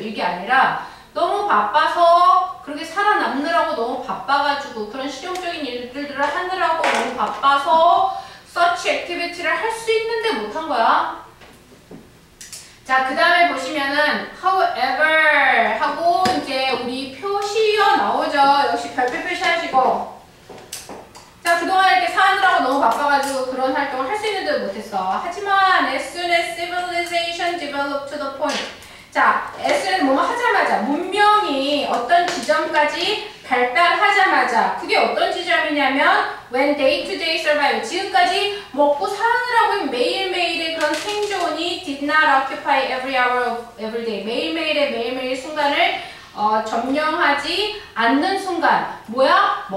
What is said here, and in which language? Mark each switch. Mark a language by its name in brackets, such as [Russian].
[Korean] 이게 아니라 너무 바빠서 그렇게 살아남느라고 너무 바빠가지고 그런 실용적인 일들을 하느라고 너무 바빠서 서치 액티비티를 할 수 있는데 못한 거야. 자, 그 다음에 보시면은 however 하고 이제 우리 표시어 나오죠. 역시 별표 표시하시고. 자, 그동안 이렇게 사느라고 너무 바빠가지고 그런 활동을 할 수 있는데 못했어. 하지만 [English] as soon as civilization developed to the point. [Korean] 자, [English] as soon as [Korean] 뭐뭐 하자마자 문명이 어떤 지점까지 발달하자마자 그게 어떤 지점이냐면 [English] when day-to-day survival [Korean] 지금까지 먹고 사느라고 매일매일의 그런 생존이 [English] did not occupy every hour of every day [Korean] 매일매일 순간을 점령하지 않는 순간 뭐야?